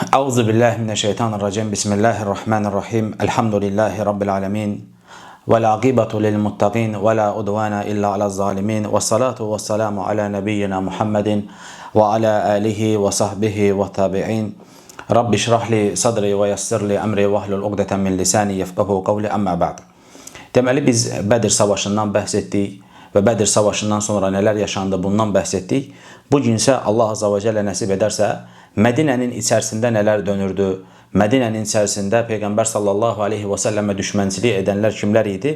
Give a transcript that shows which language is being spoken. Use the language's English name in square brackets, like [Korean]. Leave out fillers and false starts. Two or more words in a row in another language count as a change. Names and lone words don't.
[Arabic] أعوذ بالله من الشيطان الرجيم. بسم الله الرحمن الرحيم. الحمد لله رب العالمين. والعاقبة للمتقين ولا عدوان إلا على الظالمين. والصلاة والسلام على نبينا محمد وعلى آله وصحبه والتابعين. رب اشرح لي صدري ويسر لي أمري واحلل عقدة من لساني يفقهوا قولي، أما بعد. [Azerbaijani] Deməli biz Bədir savaşından bəhs etdik və Bədir savaşından sonra nələr yaşandı bundan bəhs etdik. Bu gün isə [Arabic] الله عز وجل [Azerbaijani] nəsib edərsə Mədinənin içərisində nələr dönürdü? Mədinənin içərisində Peyğəmbər [Arabic] صلى الله عليه وسلم [Azerbaijani] düşmənçilik edənlər kimlər idi?